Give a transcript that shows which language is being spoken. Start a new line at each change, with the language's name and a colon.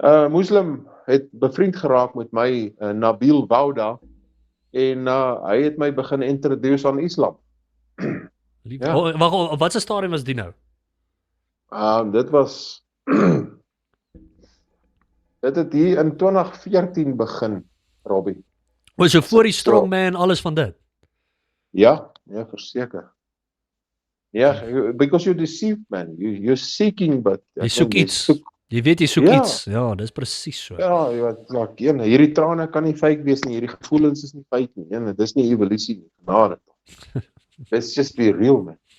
Afrikaans: Muslim het bevriend geraak met my, Nabil Wouda, en hy het my begin introduce aan Islam. Ja. Oh, wag, wat 'n stadium was die nou? Dit was dit het hier in 2014 begin, Robbie. Was so voor die strongman alles van dit. Ja, verseker.
English: Ja, because you're deceived, man. You're seeking, but
Afrikaans: Jy soek iets. Jy weet jy soek Ja. iets. Ja, dis presies so. Ja, jy weet, like, hierdie trane kan nie fake wees nie, hierdie gevoelens is nie fake nie. Nee, dis nie evolusie nie. Genade tog.
English: Let's just be real, man.